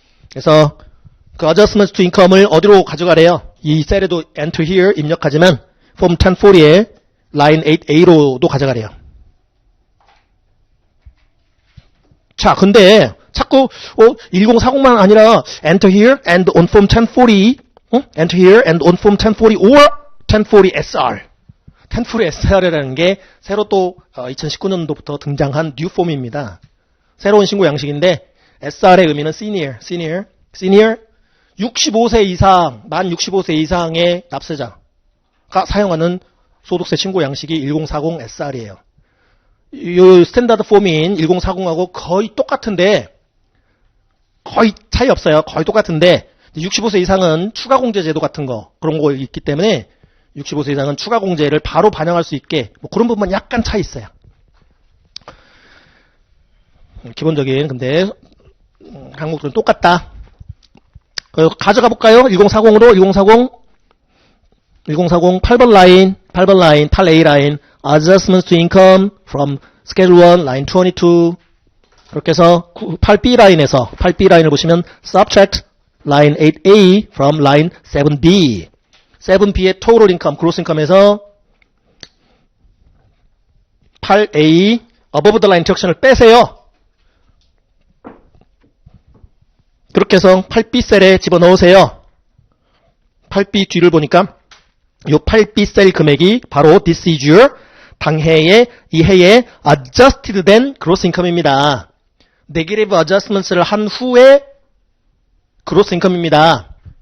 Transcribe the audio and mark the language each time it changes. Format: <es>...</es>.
<ko>그래서 그</ko> <en>adjustment to income</en> <ko>을 어디로 가져가래요? 이 셀에도</ko> <en>enter here</en> <ko>입력하지만 form 1040에 line 8A로도 가져가래요. 자, 근데 자꾸 1040만 아니라</ko> <en>enter here and on form 1040, enter here and on form 1040 or 1040 SR.</en> <ko>1040 SR이라는 게 새로 또 2019년도부터 등장한 뉴 폼입니다. 새로운 신고 양식인데 SR의 의미는 senior 65세 이상, 만 65세 이상의 납세자가 사용하는 소득세 신고 양식이 1040 SR이에요. 이 스탠다드 폼인 1040하고 거의 똑같은데 거의 차이 없어요. 거의 똑같은데 65세 이상은 추가 공제 제도 같은 거 그런 거 있기 때문에 65세 이상은 추가 공제를 바로 반영할 수 있게 뭐 그런 부분만 약간 차이 있어요. 기본적인 근데 항목들은 똑같다. 가져가 볼까요? 1040으로 1040 8번 라인 8A 라인</ko> <en>Adjustments to Income from Schedule 1 line 22</en> <ko>그렇게 해서 8B 라인에서 8B 라인을 보시면</ko> <en>Subtract line 8A from line 7B</en> <ko>7B의 Total Income, Gross Income에서 8A</ko> <en>Above the Line Deduction</en> <ko>을 빼세요. 그렇게 해서 8B 셀에 집어넣으세요. 8B 뒤를 보니까 이 8B 셀 금액이 바로</ko> <en>This is your</en> <ko>당해의 이 해의</ko> <en>Adjusted then Gross Income</en> <ko>입니다. Negative Adjustments를 한 후에 Gross Income입니다.</ko>